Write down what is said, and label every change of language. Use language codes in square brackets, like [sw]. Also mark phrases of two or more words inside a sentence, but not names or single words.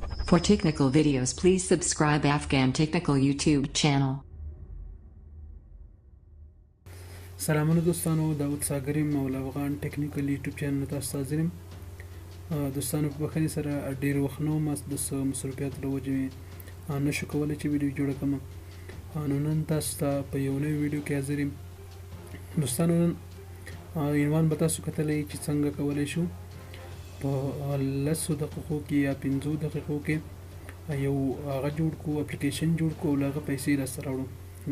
[en] For technical videos, please subscribe Afghan Technical YouTube channel. [ps] سلامونه دوستانو، داود ساګریم او افغان ټیکنیکل یوټیوب چینل ته تاسو حاضرم. دوستانو په بخښنې سره ډیر وخت نو ما د مصروفیت له وجې نشو کولی چې ویډیو جوړه کړم. نو نن تاسو ته په یو نوی ویډیو کې حاضر یم. دوستانو نن عنوان به تاسو کتلی چې څنګه کولی شو په 10 دقیقو کې یا 15 دقیقو کې یو هغه جوړ کو اپلیکیشن جوړ کو او هغه پیسې راسره راوړو.